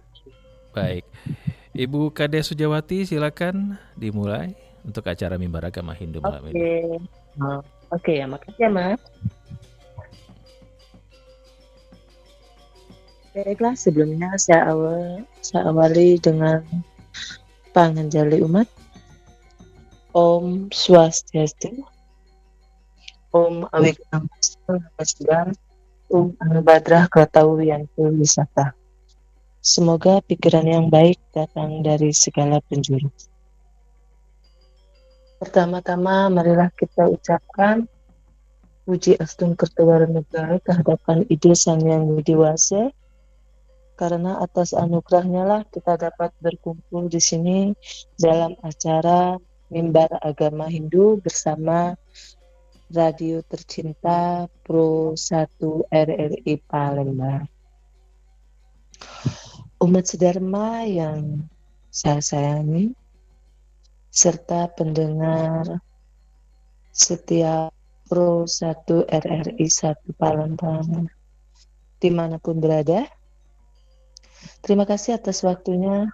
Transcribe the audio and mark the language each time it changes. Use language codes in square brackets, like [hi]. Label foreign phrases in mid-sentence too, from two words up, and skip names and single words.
[id] Baik, Ibu Kade Sujawati silakan dimulai untuk acara mimbar agama Hindu malam ini. Oke ya, makasih ya Mas. Baiklah, sebelumnya saya awali dengan panganjali umat. [sa] Om Swastiastu, Om Awignamastu, Namaskar, Om Anubadrah Kartawiyantu Wisata. [id] Semoga pikiran yang baik datang dari segala penjuru. Pertama-tama, marilah kita ucapkan puji Astung Kertawaranegara kehadapan Ide Sang Yang Widi Wase, karena atas anugerahnya lah kita dapat berkumpul di sini dalam acara Mimbar Agama Hindu bersama Radio Tercinta Pro 1 RRI Palembang. Umat sedharma yang saya sayangi, serta pendengar setiap Pro 1 RRI 1 Palembang dimanapun berada, terima kasih atas waktunya.